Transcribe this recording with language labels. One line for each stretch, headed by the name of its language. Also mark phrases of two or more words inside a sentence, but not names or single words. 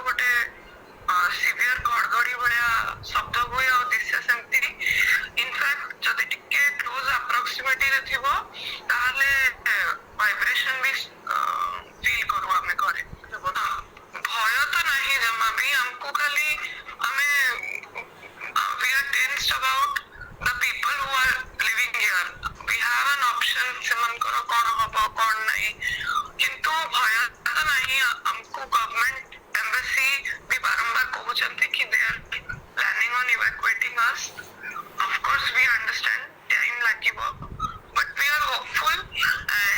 Odia: ଗୋଟେ ସିଭିୟର ଘଡଘଡି ଭଳିଆ ଶବ୍ଦ ହୁଏ ଆଉ ଦିଶେ ସେମିତି ଇନଫ୍ୟାକ୍ଟ ଯଦି ଟିକେ
English: close proximity
Odia: ରେ ଥିବ ତାହେଲେ ଭାଇବ୍ରେସନ ବି ଫିଲ୍ କରୁ ଆମେ ଘରେ ଭୟ ତ ନାହିଁ ଜମା ବି ଆମକୁ ଖାଲି ଆମେ
English: we are tensed about the people who are living here we have an option
Odia: ସେମାନଙ୍କର କଣ ହବ କଣ ନାହିଁ କିନ୍ତୁ ଭୟ ତ ନାହିଁ ଆମକୁ ଗଭର୍ଣ୍ଣମେଣ୍ଟ ଏମ୍ବାସି ବି ବାରମ୍ବାର କହୁଛନ୍ତି କି
English: they are planning on evacuating us of course we understand time
Odia: ଲାଗିବ
English: but we are hopeful